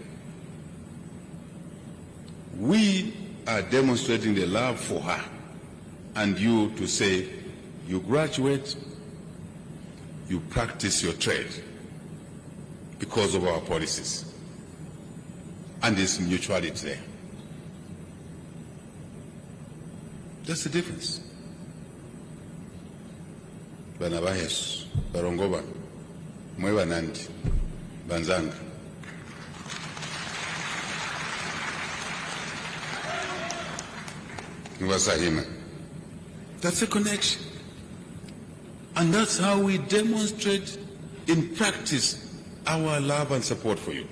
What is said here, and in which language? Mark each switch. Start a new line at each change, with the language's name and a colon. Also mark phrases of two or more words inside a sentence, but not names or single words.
English: We are demonstrating the love for her and you to say, you graduate, you practice your trade because of our policies. And there's mutuality there. That's the difference.
Bemba: Bana ba Yesu, barongoba, mwewa nandi, banzanga.
English: That's a connection. And that's how we demonstrate in practice our love and support for you.